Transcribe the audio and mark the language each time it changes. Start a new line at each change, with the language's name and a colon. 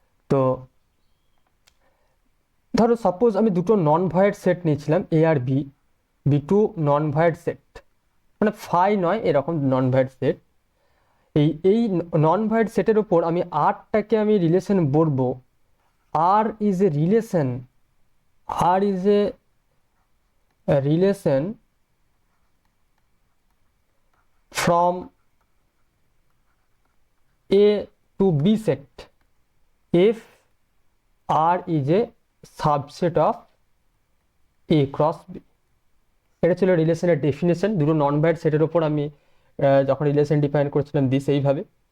Bangla: তো ধরো সাপোজ আমি দুটো নন ভয়েড সেট নিয়েছিলাম এ আর বি, বি টু নন ভয়েড সেট, মানে ফাই নয় এরকম নন ভয়েড সেট। এই নন ভয়েড সেটের উপর আমি আরটাকে আমি রিলেশন বলবো।
English: R is a relation, R is a relation from A to B set if R is a subset of A cross B।
Bangla: এটা ছিল রিলেশনের ডেফিনেশন। দুটো নন বাইট সেটের উপর আমি যখন রিলেশন ডিফাইন করেছিলাম দিস এইভাবে।